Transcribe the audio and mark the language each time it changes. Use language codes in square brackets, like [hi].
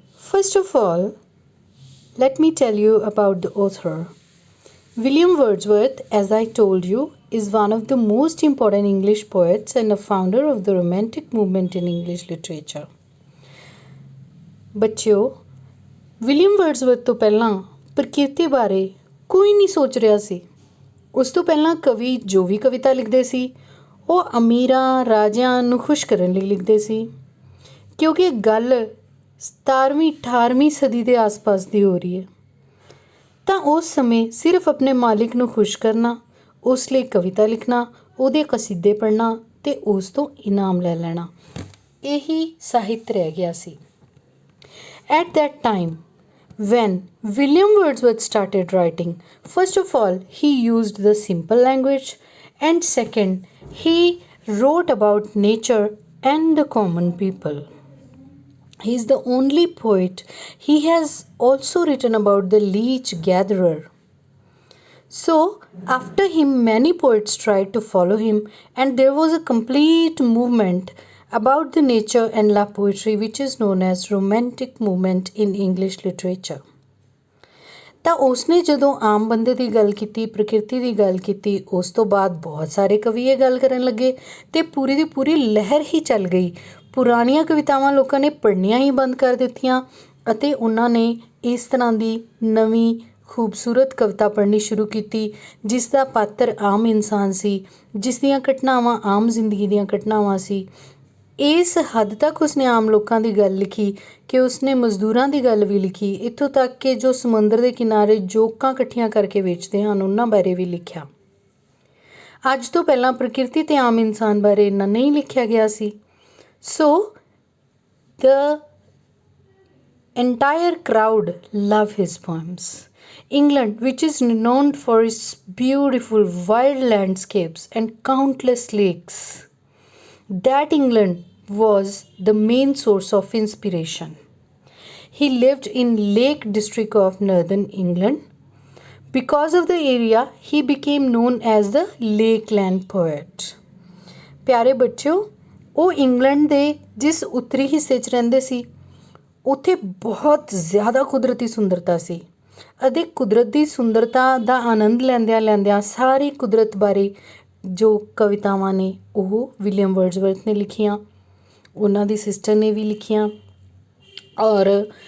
[en] First of all, let me tell you about the author. William Wordsworth, as I told you, is one of the most important English poets and a founder of the Romantic movement in English literature. [pa] ਬੱਚਿਓ, William ਵਰਡਸਵਰਥ ਤੋਂ ਪਹਿਲਾਂ ਪ੍ਰਕਿਰਤੀ ਬਾਰੇ ਕੋਈ ਨਹੀਂ ਸੋਚ ਰਿਹਾ ਸੀ। ਉਸ ਤੋਂ ਪਹਿਲਾਂ ਕਵੀ ਜੋ ਵੀ ਕਵਿਤਾ ਲਿਖਦੇ ਸੀ ਉਹ ਅਮੀਰਾਂ ਰਾਜਿਆਂ ਨੂੰ ਖੁਸ਼ ਕਰਨ ਲਈ ਲਿਖਦੇ ਸੀ, ਕਿਉਂਕਿ ਇਹ ਗੱਲ 17ਵੀਂ 18ਵੀਂ ਸਦੀ ਦੇ ਆਸ-ਪਾਸ ਦੀ ਹੋ ਰਹੀ ਹੈ। ਤਾਂ ਉਸ ਸਮੇਂ ਸਿਰਫ ਆਪਣੇ ਮਾਲਿਕ ਨੂੰ ਖੁਸ਼ ਕਰਨਾ, ਉਸ ਲਈ ਕਵਿਤਾ ਲਿਖਣਾ, ਉਹਦੇ ਕਸੀਦੇ ਪੜ੍ਹਨਾ ਅਤੇ ਉਸ ਤੋਂ ਇਨਾਮ ਲੈ ਲੈਣਾ, ਇਹੀ ਸਾਹਿਤ ਰਹਿ ਗਿਆ ਸੀ। [en] At that time, when William Wordsworth started writing, first of all, he used the simple language, and second, he wrote about nature and the common people. He is the only poet. He has also written about the leech gatherer. So, after him, many poets tried to follow him, and there was a complete movement about the nature and love poetry, which is known as Romantic movement in English literature. [pa] ਤਾਂ ਉਸਨੇ ਜਦੋਂ ਆਮ ਬੰਦੇ ਦੀ ਗੱਲ ਕੀਤੀ, ਪ੍ਰਕਿਰਤੀ ਦੀ ਗੱਲ ਕੀਤੀ, ਉਸ ਤੋਂ ਬਾਅਦ ਬਹੁਤ ਸਾਰੇ ਕਵੀ ਇਹ ਗੱਲ ਕਰਨ ਲੱਗੇ ਅਤੇ ਪੂਰੀ ਦੀ ਪੂਰੀ ਲਹਿਰ ਹੀ ਚੱਲ ਗਈ। ਪੁਰਾਣੀਆਂ ਕਵਿਤਾਵਾਂ ਲੋਕਾਂ ਨੇ ਪੜ੍ਹਨੀਆਂ ਹੀ ਬੰਦ ਕਰ ਦਿੱਤੀਆਂ ਅਤੇ ਉਹਨਾਂ ਨੇ ਇਸ ਤਰ੍ਹਾਂ ਦੀ ਨਵੀਂ ਖੂਬਸੂਰਤ ਕਵਿਤਾ ਪੜ੍ਹਨੀ ਸ਼ੁਰੂ ਕੀਤੀ, ਜਿਸ ਦਾ ਪਾਤਰ ਆਮ ਇਨਸਾਨ ਸੀ, ਜਿਸ ਦੀਆਂ ਘਟਨਾਵਾਂ ਆਮ ਜ਼ਿੰਦਗੀ ਦੀਆਂ ਘਟਨਾਵਾਂ ਸੀ। ਇਸ ਹੱਦ ਤੱਕ ਉਸਨੇ ਆਮ ਲੋਕਾਂ ਦੀ ਗੱਲ ਲਿਖੀ ਕਿ ਉਸਨੇ ਮਜ਼ਦੂਰਾਂ ਦੀ ਗੱਲ ਵੀ ਲਿਖੀ, ਇੱਥੋਂ ਤੱਕ ਕਿ ਜੋ ਸਮੁੰਦਰ ਦੇ ਕਿਨਾਰੇ ਜੋਕਾਂ ਇਕੱਠੀਆਂ ਕਰਕੇ ਵੇਚਦੇ ਹਨ ਉਹਨਾਂ ਬਾਰੇ ਵੀ ਲਿਖਿਆ। ਅੱਜ ਤੋਂ ਪਹਿਲਾਂ ਪ੍ਰਕਿਰਤੀ ਅਤੇ ਆਮ ਇਨਸਾਨ ਬਾਰੇ ਇੰਨਾ ਨਹੀਂ ਲਿਖਿਆ ਗਿਆ ਸੀ। [en] So the entire crowd love his poems. England, which is renowned for its beautiful wild landscapes and countless lakes, that England was the main source of inspiration. He lived in Lake District of northern England. Because of the area, he became known as the Lakeland poet. [pa] ਪਿਆਰੇ ਬੱਚਿਓ, ਉਹ England ਦੇ ਜਿਸ ਉੱਤਰੀ ਹਿੱਸੇ 'ਚ ਰਹਿੰਦੇ ਸੀ ਉੱਥੇ ਬਹੁਤ ਜ਼ਿਆਦਾ ਕੁਦਰਤੀ ਸੁੰਦਰਤਾ ਸੀ ਅਤੇ ਕੁਦਰਤ ਦੀ ਸੁੰਦਰਤਾ ਦਾ ਆਨੰਦ ਲੈਂਦਿਆਂ ਸਾਰੀ ਕੁਦਰਤ ਬਾਰੇ ਜੋ ਕਵਿਤਾਵਾਂ ਨੇ ਉਹ ਵਿਲੀਅਮ ਵਰਡਸਵਰਥ ਨੇ ਲਿਖੀਆਂ, ਉਹਨਾਂ ਦੀ ਸਿਸਟਰ ਨੇ ਵੀ ਲਿਖੀਆਂ। ਔਰ